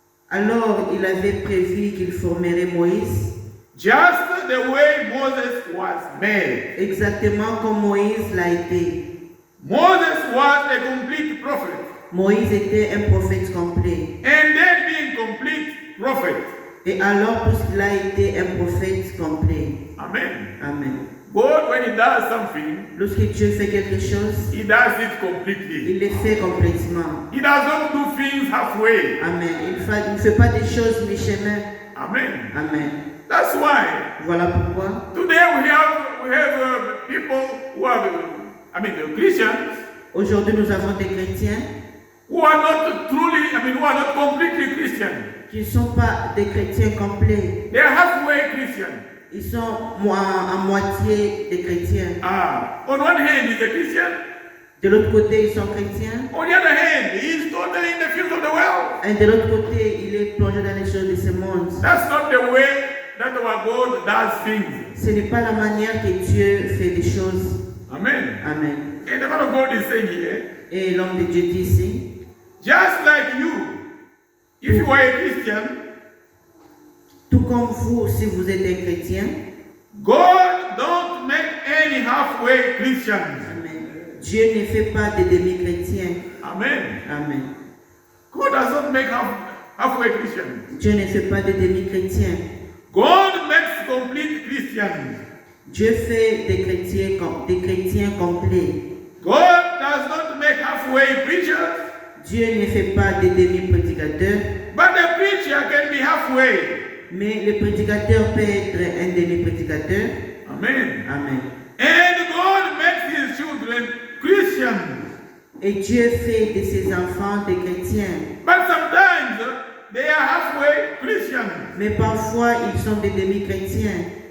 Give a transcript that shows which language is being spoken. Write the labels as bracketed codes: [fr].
[fr] Alors il avait prévu qu'il formerait Moïse, [en] just the way Moses was made. [fr] exactement comme Moïse l'a été. [en] Moses was a complete prophet. [fr] Moïse était un prophète complet. [en] And then being complete prophet. [fr] Et alors, puisqu'il a été un prophète complet. Amen. Amen. [en] God, when he does something, [fr] Lorsque Dieu fait quelque chose, [en] he does it completely. [fr] il le fait complètement. [en] He does not do things halfway. Amen. [fr] Il ne fait pas des choses mi-chemin. Amen. Amen. [en] That's why [fr] Voilà pourquoi [en] today we have people who are, the Christians, [fr] aujourd'hui nous avons des chrétiens [en] who are not truly, who are not completely Christian. [fr] qui ne sont pas des chrétiens complets. [en] They are halfway Christian. [fr] Ils sont à moitié des chrétiens. [en] On one hand, he's a Christian. [fr] De l'autre côté, ils sont chrétiens. [en] On the other hand, he's totally in the field of the world. [fr] Et de l'autre côté, il est plongé dans les choses de ce monde. [en] That's not the way that our God does things. [fr] Ce n'est pas la manière que Dieu fait des choses. Amen. Amen. [en] And the man of God is saying here, [fr] Et l'homme de Dieu dit ici, [en] just like you, if you are a Christian, [fr] tout comme vous, si vous êtes un chrétien, [en] God don't make any halfway Christians. Amen. [fr] Dieu ne fait pas de demi-chrétiens. Amen. Amen. [en] God does not make halfway Christians. [fr] Dieu ne fait pas de demi-chrétiens. [en] God makes complete Christians. [fr] Dieu fait des chrétiens complets. [en] God does not make halfway preachers. [fr] Dieu ne fait pas de demi-prédicateurs. [en] But the preacher can be halfway. [fr] Mais le prédicateur peut être un demi-prédicateur. Amen. Amen. [en] And God makes his children Christians. [fr] Et Dieu fait de ses enfants des chrétiens. [en] But sometimes they are halfway Christians. [fr] Mais parfois, ils sont des demi-chrétiens.